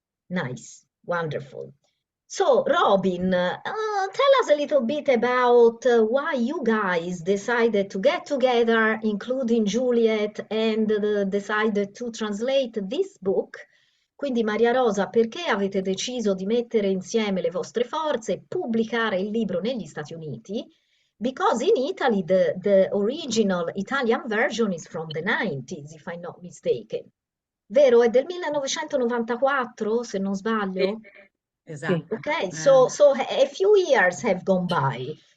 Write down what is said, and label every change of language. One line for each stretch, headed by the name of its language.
English: Nice, wonderful. So, Robin, tell us a little bit about why you guys decided to get together, including Juliet, and decided to translate this book.
Italian: Quindi, Maria Rosa, perché avete deciso di mettere insieme le vostre forze e pubblicare il libro negli Stati Uniti?
English: Because in Italy, the original Italian version is from the 90s, if I'm not mistaken.
Italian: Vero? È del 1994, se non sbaglio? Esatto.
English: Okay, so a few years have gone by.